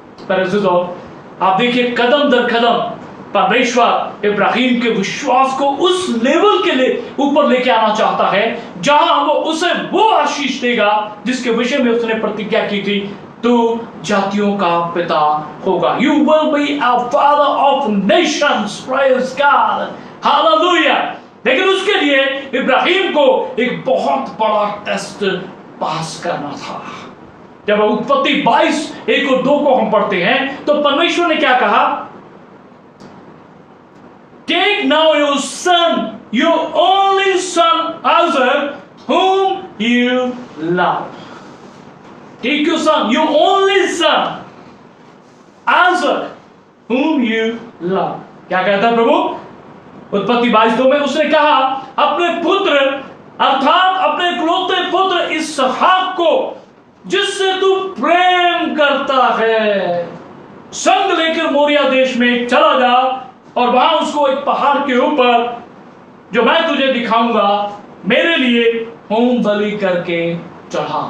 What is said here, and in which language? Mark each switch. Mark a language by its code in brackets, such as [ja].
[hi] पर आप देखिए, कदम दर कदम परमेश्वर इब्राहिम के विश्वास को उस लेवल के लिए ऊपर लेके आना चाहता है जहां वो उसे वो आशीष देगा जिसके विषय में उसने प्रतिज्ञा की थी, तू जातियों का पिता होगा। [en] You will be a father of nations. Praise God. Hallelujah. लेकिन उसके लिए इब्राहिम को एक बहुत बड़ा टेस्ट पास करना था। [hi] जब उत्पत्ति 22 1 और 2 को हम पढ़ते हैं तो परमेश्वर ने क्या कहा? [en] Take now your son, your only son Isaac, whom you love. Take your son, your only son Isaac, whom you love. [hi] क्या कहता है प्रभु? उत्पत्ति 22:2 में उसने कहा, अपने पुत्र अर्थात अपने इकलौते पुत्र इसहाक को, जिससे तू प्रेम कर करता है, संग लेकर मोरिया देश में चला जा और वहां उसको एक पहाड़ के ऊपर, जो मैं तुझे दिखाऊंगा, मेरे लिए होम बलि करके चढ़ा।